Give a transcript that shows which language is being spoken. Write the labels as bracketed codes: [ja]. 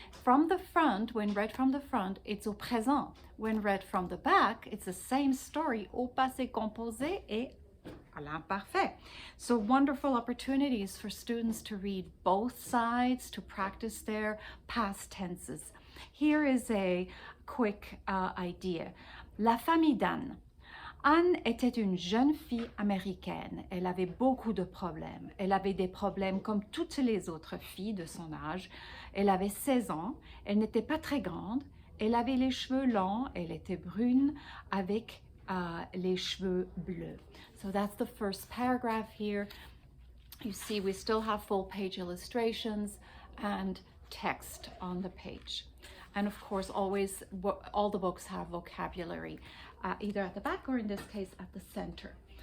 [en] From the front, when read from the front, it's [fr] au présent. [en] When read from the back, it's the same story, [fr] au passé composé et à l'imparfait. [en] So wonderful opportunities for students to read both sides, to practice their past tenses. Here is a quick idea. [fr] La famille d'Anne. Anne était une jeune fille américaine. Elle avait beaucoup de problèmes. Elle avait des problèmes comme toutes les autres filles de son âge. Elle avait 16 ans. Elle n'était pas très grande. Elle avait les cheveux longs. Elle était brune avec les cheveux bleus. [en] So that's the first paragraph here. You see we still have full-page illustrations and text on the page. And of course, always, all the books have vocabulary, either at the back or in this case at the center.